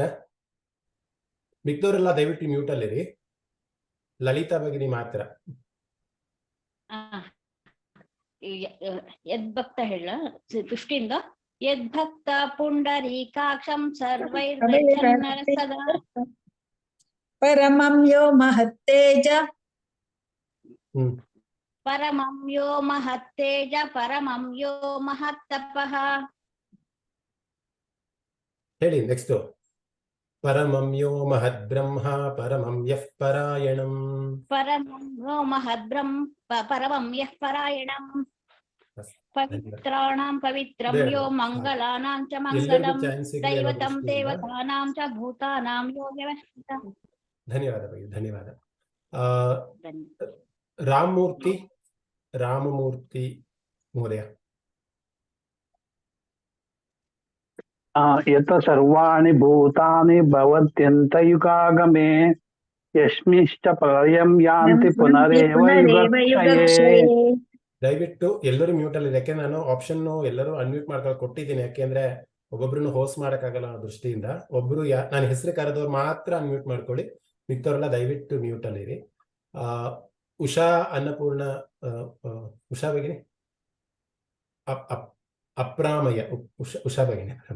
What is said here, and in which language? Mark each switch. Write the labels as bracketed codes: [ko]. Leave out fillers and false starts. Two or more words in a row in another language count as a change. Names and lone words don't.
[kn] ಮಿಕ್ದವರೆಲ್ಲ ದಯವಿಟ್ಟು ಮ್ಯೂಟ್ ಅಲ್ಲಿರಿ. ಲಲಿತಾ ಭಗಿನಿ ಮಾತ್ರ. [sa] ಯದ್ಭಕ್ತ ಹೇಳ 15 ಯದ್ಭಕ್ತ ಪುಂಡರೀಕಾಕ್ಷಂ ಸರ್ವೈರ್ದರ್ಶನರ ಸದಾ ಪರಮಂ ಯೋ ಮಹತ್ತೇಜ ಪರಮಂ ಯೋ ಮಹತ್ತೇಜ ಪರಮಂ ಯೋ ಮಹತ್ತಪಃ. [kn] ಹೇಳಿ ನೆಕ್ಸ್ಟ್. [sa] ಪರಮಂ ಯೋ ಮಹದ್ಬ್ರಹ್ಮ ಪರಮಂ ಯಃ ಪರಾಯಣಂ. ಪರಮಂ ಯೋ ಮಹದ್ಬ್ರಹ್ಮ ಪರಮಂ ಯಃ ಪರಾಯಣಂ. ಪವಿತ್ರಾಣಾಂ ಪವಿತ್ರಂ ಯೋ ಮಂಗಲಾನಾಂ ಚ ಮಂಗಲಂ ದೈವತಂ ದೇವತಾನಾಂ ಚ ಭೂತಾನಾಂ ಯೋ ವ್ಯವಸ್ಥಿತಃ. [kn] ಧನ್ಯವಾದ ಭಗಿ, ಧನ್ಯವಾದ. ರಾಮಮೂರ್ತಿ ಮಹೋದಯ. [sa] ಯತ ಸರ್ವಾಣಿ ಭೂತಾನಿ ಭವತ್ಯಂತಯುಗಾಗಮೇ ಯಸ್ಮಿಶ್ಚ ಪ್ರಳಯಂ ಯಾಂತಿ ಪುನರೇವ ಯುಗಕ್ಷಯೇ. [kn] ದಯವಿಟ್ಟು ಎಲ್ಲರೂ ಮ್ಯೂಟ್ ಅಲ್ಲಿ, ಯಾಕೆಂದ್ರೆ ನಾನು ಆಪ್ಷನ್ ಎಲ್ಲರೂ ಅನ್ಮ್ಯೂಟ್ ಮಾಡ್ಕೊಂಡು ಕೊಟ್ಟಿದ್ದೀನಿ. ಯಾಕೆಂದ್ರೆ ಒಬ್ಬೊಬ್ರು ಹೋಸ್ಟ್ ಮಾಡಕ್ಕಾಗಲ್ಲ ಅನ್ನೋ ದೃಷ್ಟಿಯಿಂದ. ಒಬ್ರು ನಾನು ಹೆಸರು ಕರೆದವ್ರು ಮಾತ್ರ ಅನ್ಮ್ಯೂಟ್ ಮಾಡ್ಕೊಳ್ಳಿ, ಮಿಕ್ತವ್ರೆಲ್ಲ ದಯವಿಟ್ಟು ಮ್ಯೂಟ್ ಅಲ್ಲಿರಿ. ಉಷಾ ಅನ್ನಪೂರ್ಣ, ಉಷಾ ಭಗಿನಿ ಅಪ್ರಾಮಯ್ಯ, ಉಷಾ ಭಗಿನಿ.